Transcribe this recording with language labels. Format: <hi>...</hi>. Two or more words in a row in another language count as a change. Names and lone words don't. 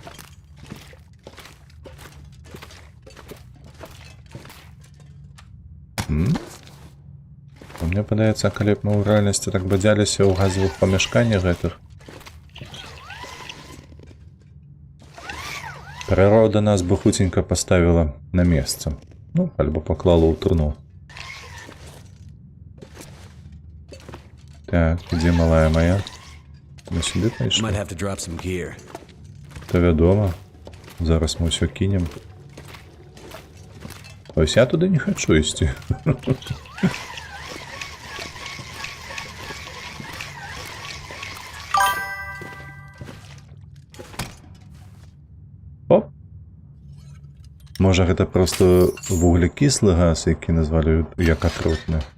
<be>Мне падаецца, калі б мы ў рэальнасці так бадзяліся ў газавых памяшканнях гэтых.</be> <ru>Природа нас бы хутенько поставила на место.</ru> <be>Ну, альбо поклала у турну.</be> <ru>Так, где малая моя?</ru> <uk>Ми сюди</uk> <en>Might</en> <be>пайшли?</be> <en>have to drop some gear.</en> <be>То вядома. Зараз мы ўсё кинем.</be> <uk>Ось я туди не хочу ісці. Оп.</uk> <be>Можа гэта просто вуглекіслы газ, які назвалі як атрутны.</be>